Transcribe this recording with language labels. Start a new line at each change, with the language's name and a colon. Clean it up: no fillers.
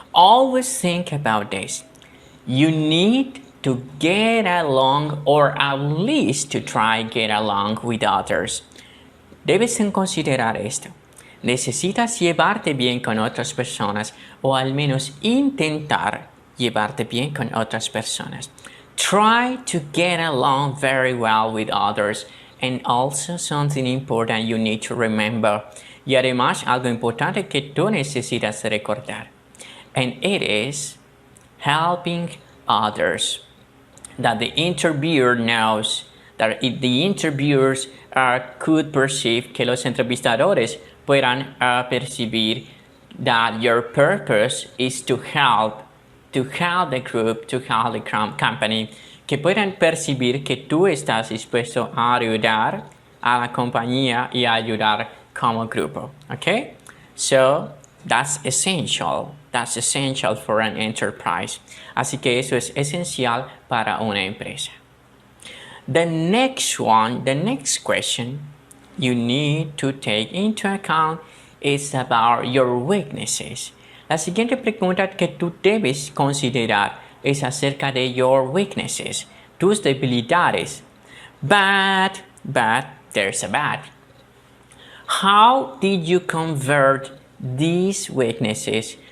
English: Always think about this. You need to get along, or at least to try get along with others.
Spanish: Debes considerar esto. Necesitas llevarte bien con otras personas, o al menos intentar llevarte bien con otras personas.
English: Try to get along very well with others, and also something important you need to remember.
Spanish: Y además algo importante que tú necesitas recordar.
English: And it is helping others. That the interviewer knows, that the interviewers could perceive,
Spanish: que los entrevistadores puedan percibir
English: that your purpose is to help the group, to help the company,
Spanish: que puedan percibir que tú estás dispuesto a ayudar a la compañía y a ayudar como grupo.
English: Okay? So, that's essential for an enterprise.
Spanish: Así que eso es esencial para una empresa.
English: The next question you need to take into account is about your weaknesses.
Spanish: La siguiente pregunta que tú debes considerar es acerca de
English: your weaknesses,
Spanish: tus debilidades.
English: But, there's a but. How did you convert these weaknesses?